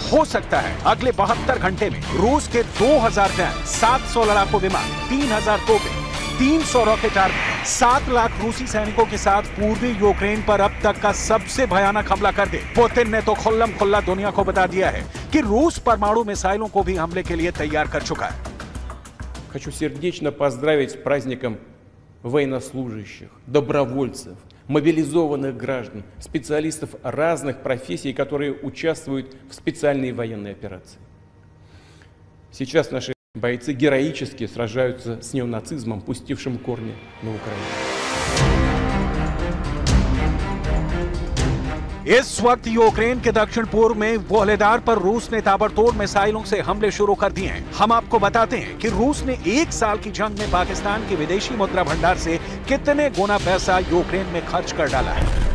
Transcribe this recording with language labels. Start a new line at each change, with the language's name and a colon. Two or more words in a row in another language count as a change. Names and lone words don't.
Hindi: हो सकता है अगले 72 घंटे में रूस के 2000 टैंक, 700 लड़ाकू विमान, 3000 तोपें, 300
English: rocket army,
Hindi: 7 लाख रूसी सैनिकों के साथ पूर्वी यूक्रेन पर अब तक का सबसे भयानक हमला कर दे। पुतिन ने तो खुल्लम खुल्ला दुनिया को बता दिया है कि रूस परमाणु मिसाइलों को भी हमले के लिए तैयार कर चुका है।
Russian: Хочу сердечно поздравить с праздником военнослужащих, добровольцев, мобилизованных граждан, специалистов разных профессий, которые участвуют в специальной военной операции. Сейчас наши бойцы героически сражаются с неонацизмом, пустившим корни на Украине.
Hindi: इस वक्त यूक्रेन के दक्षिण पूर्व में वोहलेदार पर रूस ने ताबड़तोड़ मिसाइलों से हमले शुरू कर दिए हैं। हम आपको बताते हैं कि रूस ने एक साल की जंग में पाकिस्तान के विदेशी मुद्रा भंडार से कितने गुना पैसा यूक्रेन में खर्च कर डाला है।